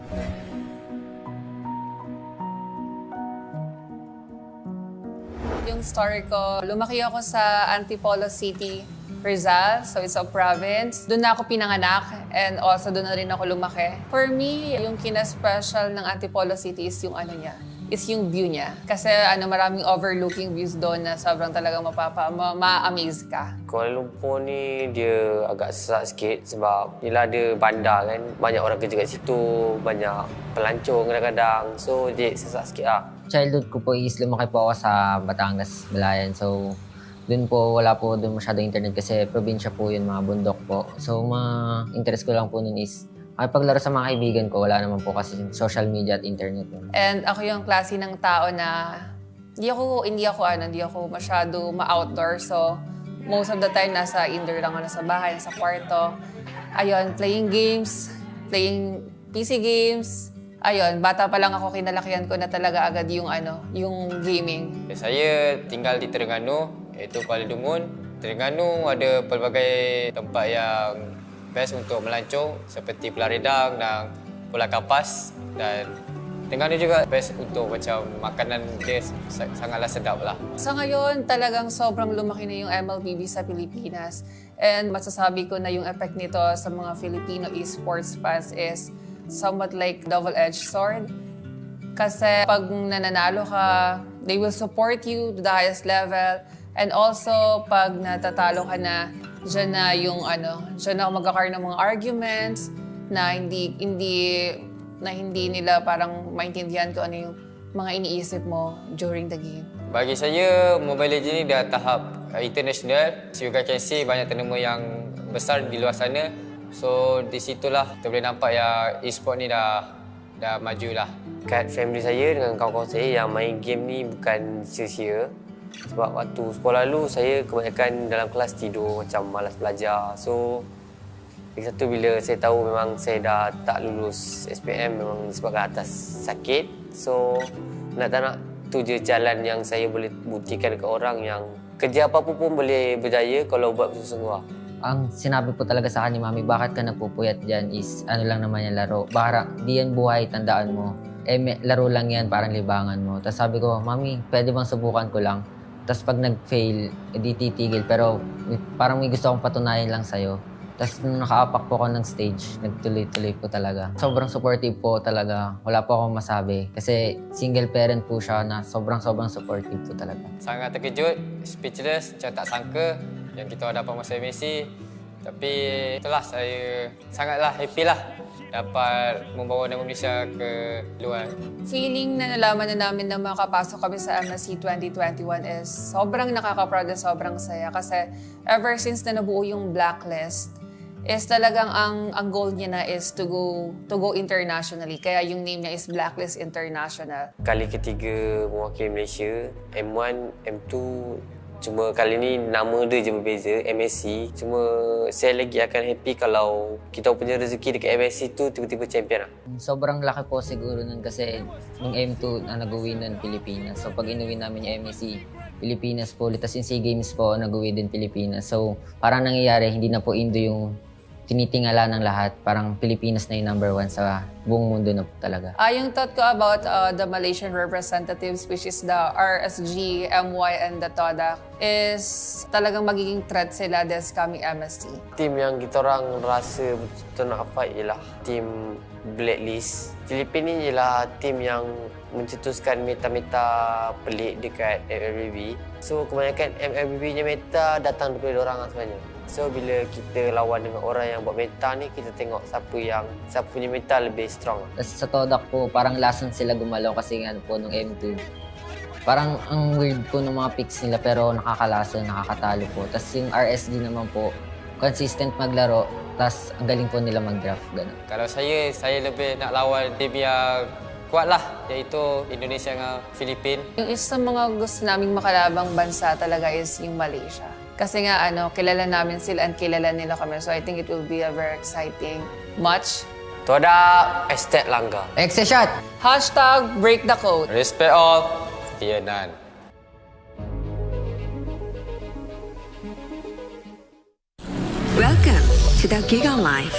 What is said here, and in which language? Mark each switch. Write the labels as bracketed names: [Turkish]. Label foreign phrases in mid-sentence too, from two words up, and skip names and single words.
[Filipino] Yung story ko, lumaki ako sa Antipolo City, Rizal. [English] So it's a province. [Filipino] Doon na ako pinanganak [English] and also [Filipino] doon na rin ako lumaki. [English] For me, [Filipino] yung kina-special ng Antipolo City is yung is yung view niya. Kasi maraming [English] overlooking views [Filipino] doon na sobrang talagang ma-amaze ka. [Malay] Kuala Lumpur ni dia agak sesak sikit sebab yelah ada bandar kan. Banyak orang kerja kat situ, banyak pelancong kadang-kadang. So dia sesak sikit lah. [Filipino] childhood ko po is lumaki po ako sa Batangas, Balayan. So, dun masyadong internet kasi probinsya po yun, mga bundok po. So, interest ko lang po nun is paglaro sa mga kaibigan ko, wala naman po kasi [English] social media [Filipino] at internet. And ako yung klase ng tao na hindi ako masyado ma-outdoor. [English] So, most of the time, [Filipino] nasa indoor lang ako, nasa bahay, nasa kwarto. Ayun, [English] playing games, playing PC games. [Filipino] Ayun, bata pa lang ako, kinalakihan ko na talaga agad yung gaming. [Malay] Saya tinggal di Terengganu, iaitu Kuala Dumun. Terengganu ada pelbagai tempat yang best untuk melancong seperti Pulau Redang dan Pulau Kapas, dan Terengganu juga best untuk macam makanan dia sangatlah sedap lah. [Filipino] Sa ngayon, talagang sobrang lumaki na yung MLBB sa Pilipinas. And masasabi ko na yung effect nito sa mga Filipino [English] esports fans is somewhat like double-edged sword. [Filipino] Kasi pag nananalo ka, [English] they will support you to the highest level. And also, [Filipino] pag natatalo ka na, dyan na magkakaroon ng mga arguments na hindi nila parang maintindihan kung ano yung mga iniisip mo [English] during the game. [Malay] Bagi saya, Mobile Legends ni dah tahap international. So, [English] you guys can see [Malay] banyak turnament yang besar di luar sana. So, di situlah kita boleh nampak yang e-sport ni dah maju lah. Kat family saya dengan kawan-kawan saya yang main game ni bukan sia-sia. Sebab waktu sekolah dulu saya kebanyakan dalam kelas tidur, macam malas belajar. So, lagi satu bila saya tahu memang saya dah tak lulus SPM memang disebabkan atas sakit. So, nak tak nak tu je jalan yang saya boleh buktikan ke orang yang kerja apa-apa pun boleh berjaya kalau buat bersungguh-sungguh. [Filipino] Ang sinabi po talaga sa akin ni Mami, bakit ka nagpupuyat dyan is lang naman yung laro. Baka di yan buhay, tandaan mo. Laro lang yan, parang libangan mo. Tapos sabi ko, Mami, pwede bang subukan ko lang? Tapos pag nag-fail, di titigil. Pero parang may gusto akong patunayan lang sa'yo. Tapos nung nakaapak po ako ng stage, nagtuloy-tuloy po talaga. Sobrang supportive po talaga. Wala po akong masabi. Kasi single parent po siya na sobrang supportive po talaga. [Malay] Sangat terkejut, speechless, macam tak sangka yang kita dapat masuk MSC. Tapi itulah, saya sangatlah happy lah dapat membawa nama Malaysia ke luar. [Filipino] Feeling na nalaman na namin na makapasok kami sa MSC 2021 is sobrang nakaka-proud at sobrang saya. Kasi [English] ever since [Filipino] na nabuo yung blacklist, is talagang ang goal niya na is [English] to go internationally. [Filipino] Kaya yung name niya is Blacklist International. [Malay] Kali ketiga mewakili Malaysia, M1, M2, cuma kali ni nama dia je berbeza, MSC. Cuma saya lagi akan happy kalau kita punya rezeki dekat MSC tu tiba-tiba champion lah. [Filipino] Sobrang laki po siguro nun kasi nung M2 na nag-uwi nun Pilipinas. So pag inuwi namin yung MSC, Pilipinas po ulit. Tapos yung SEA Games po, nag-uwi din Pilipinas. So parang nangyayari, hindi na po Indo yung tinitingala ng lahat. Parang Pilipinas na yung #1 sa buong mundo na po talaga. [English] Yung thought ko about the Malaysian representatives, which is the RSG, MY, and the TODA, is [Filipino] talagang magiging threat sila [English] this coming MSC. [Malay] Tim yang kita orang rasa betul-betul nak fight ialah tim Blacklist. Filipin ni ialah tim yang mencetuskan meta-meta pelik dekat MLBB. So kebanyakan MLBB-nya meta datang daripada orang sebenarnya. So bila kita lawan dengan orang yang buat meta ni, kita tengok siapa punya meta lebih strong. [Filipino] Sa Todak po, parang lason sila gumalaw kasi nga po nung M2. Parang ang weird po ng mga picks nila pero nakakalason, nakakatalo po. Tapos yung RSG naman po, consistent maglaro, tapos ang galing po nila mag-draft. Ganun. [Malay] Kalau saya lebih nak lawan dia biar kuat lah, iaitu Indonesia dengan Filipin. [Filipino] Yung isa sa mga gusto naming makalabang bansa talaga is yung Malaysia. Kasi nga kilala namin sila and kilala nila kami. [English] So I think it will be a very exciting match. Todak, Estet Langgar. Extra shot! #break the code. Respect all, fear none. Welcome to the Giga Life.